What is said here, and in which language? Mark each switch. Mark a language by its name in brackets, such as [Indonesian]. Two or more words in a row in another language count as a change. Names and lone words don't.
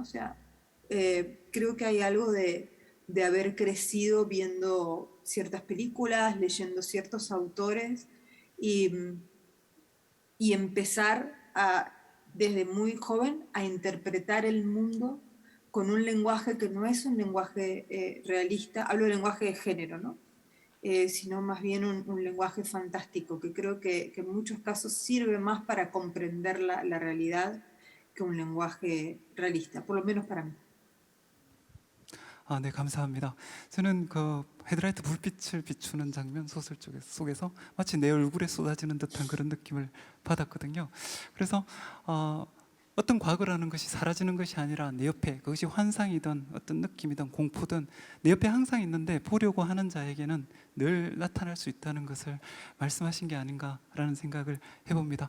[Spanish] O sea, creo que hay algo de haber crecido viendo ciertas películas, leyendo ciertos autores y, y empezar desde muy joven a interpretar el mundo con un lenguaje que no es un lenguaje realista, hablo del lenguaje de género, ¿no? Sino más bien un lenguaje fantástico, que creo que en muchos casos sirve más para comprender la realidad que un lenguaje realista, por lo menos para mí. [Korean] 네, 감사합니다. 저는 그 헤드라이트 불빛을 비추는 장면 소설 속에서 마치 내 얼굴에 쏟아지는 듯한 그런 느낌을 받았거든요. 그래서 어떤 과거라는 것이 사라지는 것이 아니라 내 옆에, 그것이 환상이든 어떤 느낌이든 공포든 내 옆에 항상 있는데 보려고 하는 자에게는 늘 나타날 수 있다는 것을 말씀하신 게 아닌가라는 생각을 해봅니다.